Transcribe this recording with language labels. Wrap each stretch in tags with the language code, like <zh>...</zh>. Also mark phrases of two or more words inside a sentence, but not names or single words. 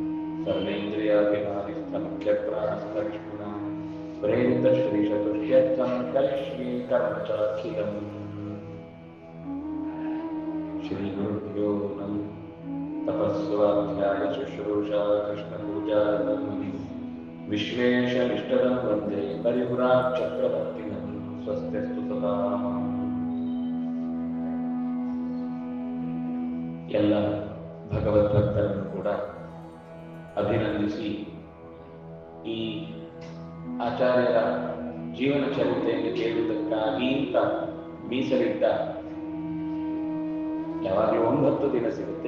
<sa>सर्वेन्द्रियाभिमानिस्थमुख्यप्राणस्थविष्णुना प्रेरितश्रीशतुष्यर्थं करिष्ये श्रीगुरुभ्यो नमः तपस्वाध्याय शुश्रूषा कृष्णपूजा विश्वेशमिष्टदं वन्दे परिपुराचक्रवर्तिनं स्वस्त्यस्तु सदा।</sa> <kn>ಎಲ್ಲ ಭಗವದ್ಭಕ್ತರನ್ನು ಕೂಡ ಅಭಿನಂದಿಸಿ ಈ ಆಚಾರ್ಯರ ಜೀವನ ಚರಿತ್ರೆಯನ್ನು ಕೇಳುವುದಕ್ಕಾಗಿ ಅಂತ ಮೀಸಲಿಟ್ಟ ಯಾವಾಗಲೂ 9 ದಿನ ಸಿಗುತ್ತೆ.</kn>